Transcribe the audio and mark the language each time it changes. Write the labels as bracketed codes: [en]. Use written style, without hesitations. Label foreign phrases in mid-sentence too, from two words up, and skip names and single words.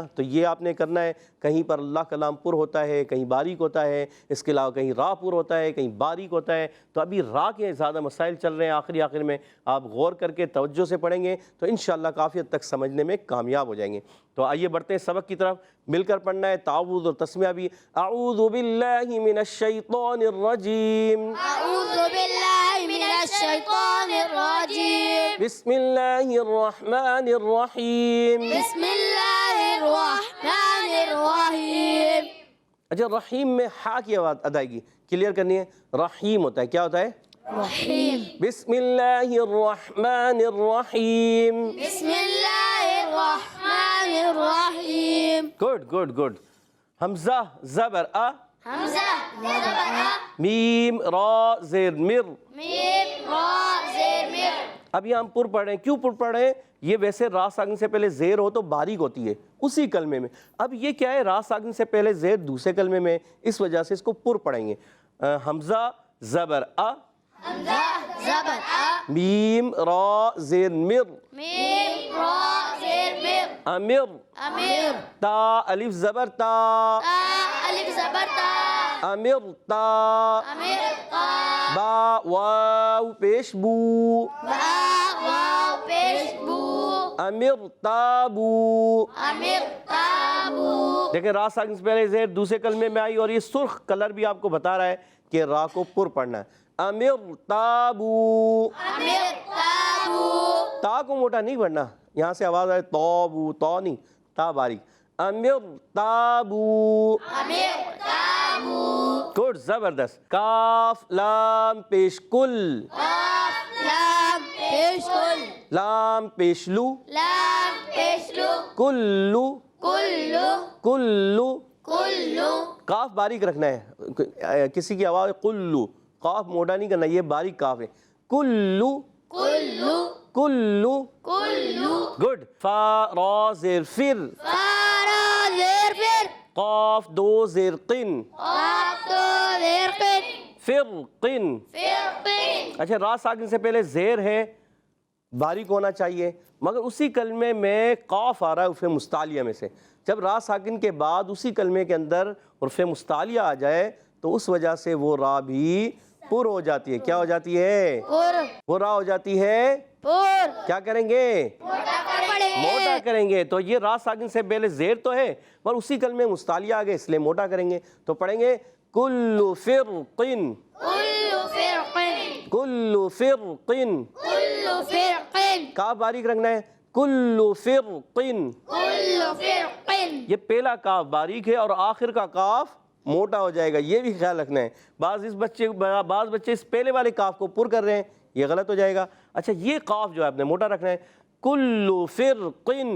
[ur] تو یہ آپ نے کرنا ہے، کہیں پر اللہ کلام پر ہوتا ہے، کہیں باریک ہوتا ہے، اس کے علاوہ کہیں را پر ہوتا ہے، کہیں باریک ہوتا ہے. تو ابھی را کے زیادہ مسائل چل رہے ہیں، آخر میں آپ غور کر کے توجہ سے پڑھیں گے تو ان شاء اللہ کافی حد تک سمجھنے میں کامیاب ہو جائیں گے. تو آئیے بڑھتے ہیں سبق کی طرف، مل کر پڑھنا ہے. تعوذ اور تسمیہ بھی. [ar] أعوذ بالله من الشيطان الرجيم, أعوذ بالله من الشيطان الرجيم, بسم الله الرحمن الرحيم, بسم الله الرحمن الرحيم. [ur] اچھا، رحیم میں حا کی آواز ادائیگی کلیئر کرنی ہے. رحیم ہوتا ہے، کیا ہوتا ہے? رحیم. [ar] بسم الله الرحمن الرحيم, بسم الله الرحمن الرحيم. [en] Good good good. [ur] ہمزہ زبر ا, ہمزہ زبر ا, میم را زیر مر. میم را زیر مر. ابھی ہم پر پڑھ رہے ہیں، کیوں پر پڑھ رہے ہیں? یہ ویسے را ساکن سے پہلے زیر ہو تو باریک ہوتی ہے اسی کلمے میں. اب یہ کیا ہے, را ساکن سے پہلے زیر دوسرے کلمے میں, اس وجہ سے اس کو پر پڑھیں گے. حمزہ زبر ا, حمزہ زبر آ, میم را زیر مر, میم را زیر مر, امر, امیر, تا الف زبر تا, تا الف زبر تا, امر تا, امیر تا, با واو پیش بو, با واو پیش بو, امر تابو. امیر تابو. دیکھیں را ساکن سے پہلے زیر دوسرے کلمے میں آئی اور یہ سرخ کلر بھی آپ کو بتا رہا ہے کہ را کو پر پڑھنا ہے. امر تابو, امیر تابو. تا کو موٹا نہیں پڑھنا, یہاں سے آواز آئے توبو, تو نہیں, تا باریک. امر تابو. امیر تابو. گڈ, زبردست. کاف لام پیش کل, قاف لام پیش کل, لام پیش لو, لام پیش لو, کلو, کلو, کلو. کلو. کاف باریک رکھنا ہے, کسی کی آواز کلو, کاف موٹا نہیں کرنا, یہ باریک کاف ہے. کلو, کلو, کلو. کلو. گڈ. فا را زیر فر, فارا زیر فر, قاف دو زیر قن, قاف دو زیر قن, فر قن. فرقن. اچھا, را ساکن سے پہلے زیر ہے, باریک ہونا چاہیے, مگر اسی کلمے میں قاف آ رہا ہے حرف مستعلیہ میں سے. جب را ساکن کے بعد اسی کلمے کے اندر حرف مستعلیہ آ جائے تو اس وجہ سے وہ را بھی پر ہو جاتی ہے. کیا ہو جاتی ہے؟ پور, وہ را ہو جاتی ہے. پور. کیا کریں گے؟ موٹا کریں گے. تو یہ را ساکن سے پہلے زیر تو ہے پر اسی کلمے مستعلیہ آ گئے اس لیے موٹا کریں گے. تو پڑھیں گے کل فرقن, کلو فرقن, کل فرقن. کلو فرقن, کاف باریک رکھنا ہے, کل فرقن. کلو فرقن. یہ پہلا کاف باریک ہے اور آخر کا کاف موٹا ہو جائے گا, یہ بھی خیال رکھنا ہے. بعض بچے اس پہلے والے کاف کو پر کر رہے ہیں, یہ غلط ہو جائے گا. اچھا, یہ کاف جو ہے آپ نے موٹا رکھنا ہے, کل فرقن.